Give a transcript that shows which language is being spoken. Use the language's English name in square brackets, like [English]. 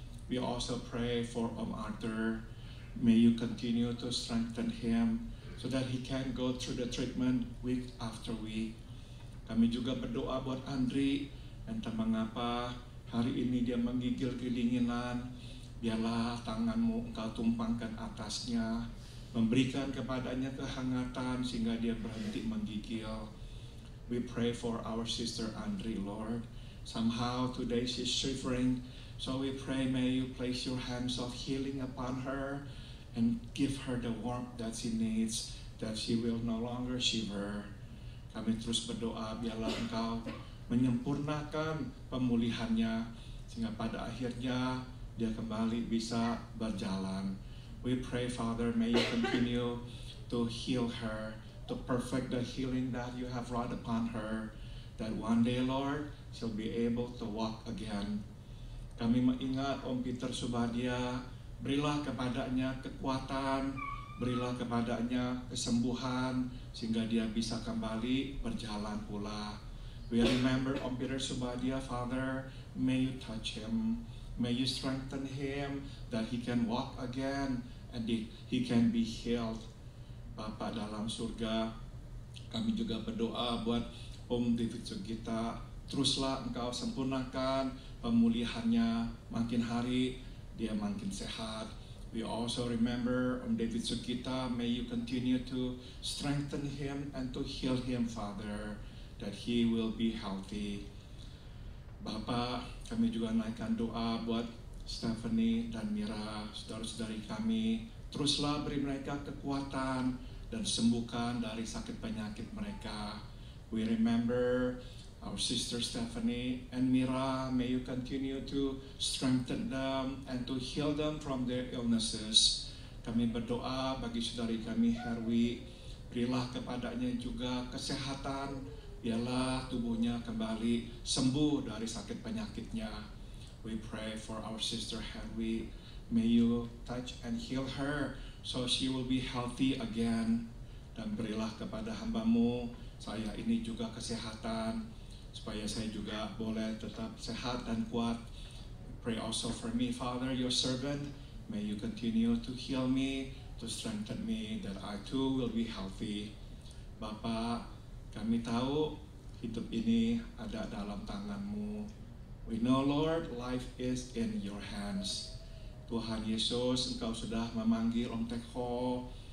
[English] We also pray for Om Arthur. May you continue to strengthen him so that he can go through the treatment week after week. [Indonesian] Kami juga berdoa buat Andri, entah mengapa hari ini dia menggigil kedinginan. Biarlah tangan-Mu Engkau tumpangkan atasnya, memberikan kepadanya kehangatan sehingga dia berhenti menggigil. [English] We pray for our sister Andri, Lord. Somehow today she's shivering. So we pray, may you place your hands of healing upon her and give her the warmth that she needs, that she will no longer shiver. [Indonesian] Kami terus berdoa, biarlah Engkau menyempurnakan pemulihannya, sehingga pada akhirnya dia kembali bisa berjalan. [English] We pray, Father, may you continue to heal her, to perfect the healing that you have wrought upon her, that one day, Lord, she'll be able to walk again. [Indonesian] Kami mengingat Om Peter Subadia, berilah kepadanya kekuatan, berilah kepadanya kesembuhan, sehingga dia bisa kembali berjalan pula. [English] We remember Om Peter Subadia, Father, may you touch him, may you strengthen him, that he can walk again, and he can be healed. [Indonesian] Bapa dalam surga, kami juga berdoa buat Om David Sugita, teruslah Engkau sempurnakan pemulihannya, makin hari dia makin sehat. [English] We also remember David Sukita. May you continue to strengthen him and to heal him, Father, that he will be healthy. [Indonesian] Bapak, kami juga naikkan doa buat Stephanie dan Mira, saudara-saudari kami. Teruslah beri mereka kekuatan dan sembuhkan dari sakit penyakit mereka. [English] We remember our sister Stephanie and Mira. May you continue to strengthen them and to heal them from their illnesses. [Indonesian] Kami berdoa bagi saudari kami Herwi, berilah kepadanya juga kesehatan. Biarlah tubuhnya kembali sembuh dari sakit penyakitnya. [English] We pray for our sister Herwi. May you touch and heal her so she will be healthy again. [Indonesian] Dan berilah kepada hamba-Mu saya ini juga kesehatan, supaya saya juga boleh tetap sehat dan kuat. [English] Pray also for me, Father, your servant. May you continue to heal me, to strengthen me, that I too will be healthy. [Indonesian] Bapak, kami tahu hidup ini ada dalam tangan-Mu. [English] We know, Lord, life is in your hands. [Indonesian] Tuhan Yesus, Engkau sudah memanggil Om Teko.